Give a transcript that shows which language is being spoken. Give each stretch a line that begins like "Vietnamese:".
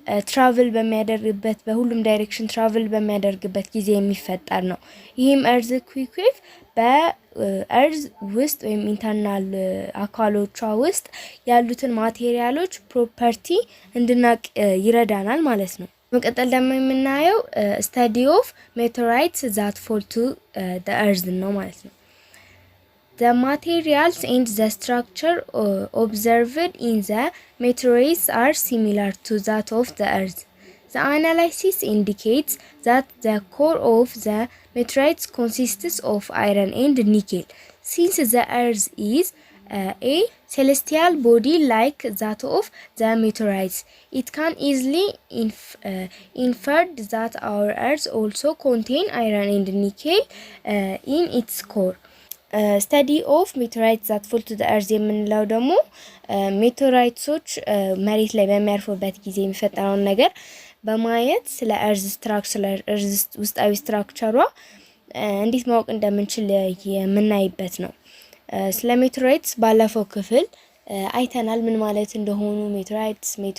Amharic: ትራቨል በሚያደርግበት በሁሉም ዳይሬክሽን ትራቨል በሚያደርግበት ጊዜ የሚፈጠር ነው። ይህም earthquake wave በእርዝ ውስጥ ወይም ኢንተርናል አካሎቿ ውስጥ ያሉትን ማቴሪያሎች ፕሮፐርቲ እንድናቅ ይረዳናል ማለት ነው። በመቀጠል ደግሞ የምናየው study of meteorites that fall to the earth ነው ማለት ነው።
English: The materials and the structure observed in the meteorites are similar to that of the earth. The analysis indicates that the core of the meteorites consists of iron and nickel. Since the Earth is a celestial body like that of the meteorites, it can easily inferred that our Earth also contain iron and nickel in its core. Study of meteorites that fall to the earth
Amharic: የምንለው ደግሞ ሜቴራይትሶች መሬት ላይ በሚያርፉበት ጊዜ የሚፈጠረውን ነገር በማየት ስለ እርዝ ስትራክቸር ስለ እርዝ ውስጣዊ ስትራክቸሯ እንዴት ማወቅ እንደምንችል የምናይበት ነው። ስለ ሜቴራይትስ ባለፈው ክፍል አይተናል። ምን ማለት እንደሆኑ ሜቴራይትስ